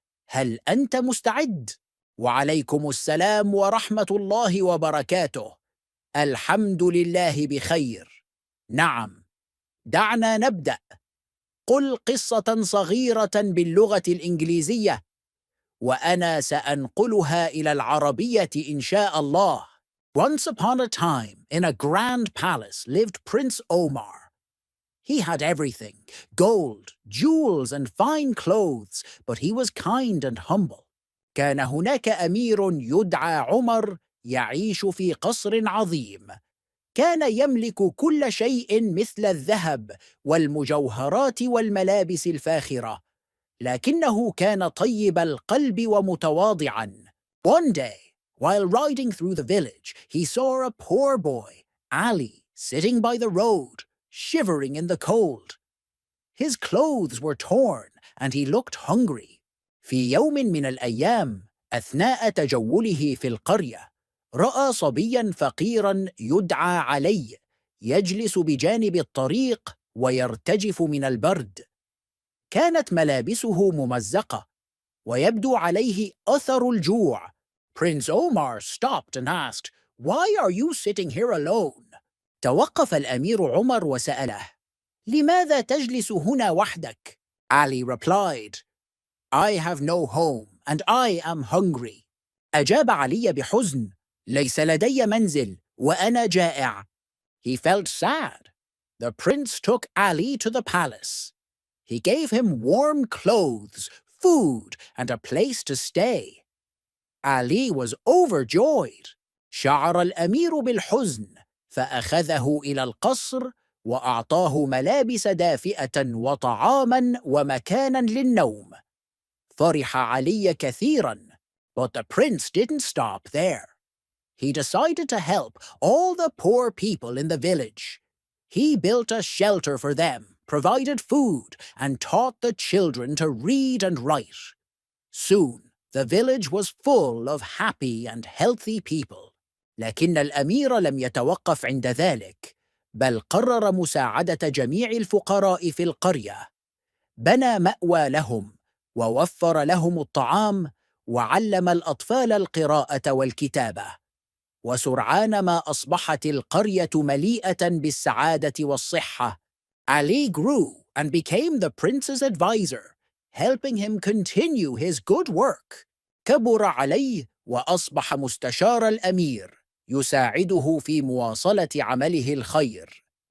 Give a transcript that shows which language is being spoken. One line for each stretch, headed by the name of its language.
Arabic: هل أنت مستعد؟ وعليكم السلام ورحمة الله وبركاته. الحمد لله بخير. نعم، دعنا نبدأ. قل قصة صغيرة باللغة الإنجليزية، وأنا سأنقلها إلى العربية إن شاء الله.
English: Once upon a time, in a grand palace, lived Prince Omar. He had everything: gold, jewels, and fine clothes, but he was kind and humble.
Arabic: كان هناك أمير يدعى عمر يعيش في قصر عظيم. كان يملك كل شيء مثل الذهب والمجوهرات والملابس الفاخرة، لكنه كان طيب القلب ومتواضعاً.
English: One day, while riding through the village, he saw a poor boy, Ali, sitting by the road, shivering in the cold. His clothes were torn and he looked hungry.
Arabic: في يوم من الأيام، أثناء تجوله في القرية، رأى صبياً فقيراً يدعى علي يجلس بجانب الطريق ويرتجف من البرد. كانت ملابسه ممزقة ويبدو عليه أثر الجوع.
English: Prince Omar stopped and asked, "Why are you sitting here alone?"
Arabic: توقف الأمير عمر وسأله، لماذا تجلس هنا وحدك؟
English: Ali replied, "I have no home and I am hungry."
Arabic: أجاب علي بحزن، ليس لدي منزل وأنا جائع.
English: He felt sad. The prince took Ali to the palace. He gave him warm clothes, food, and a place to stay. Ali was overjoyed.
Arabic: شعر الأمير بالحزن، فأخذه إلى القصر وأعطاه ملابس دافئة وطعاماً ومكاناً للنوم. فرح علي كثيراً,
English: but the prince didn't stop there. He decided to help all the poor people in the village. He built a shelter for them, provided food, and taught the children to read and write. Soon, the village was full of happy and healthy people.
Arabic: لكن الأمير لم يتوقف عند ذلك، بل قرر مساعدة جميع الفقراء في القرية. بنى مأوى لهم، ووفر لهم الطعام، وعلم الأطفال القراءة والكتابة. وسرعان ما أصبحت القرية مليئة بالسعادة والصحة.
English: Ali grew and became the prince's advisor, helping him continue his good work.
Arabic: كبر عليه وأصبح مستشار الأمير، يساعده في مواصلة عمله الخير.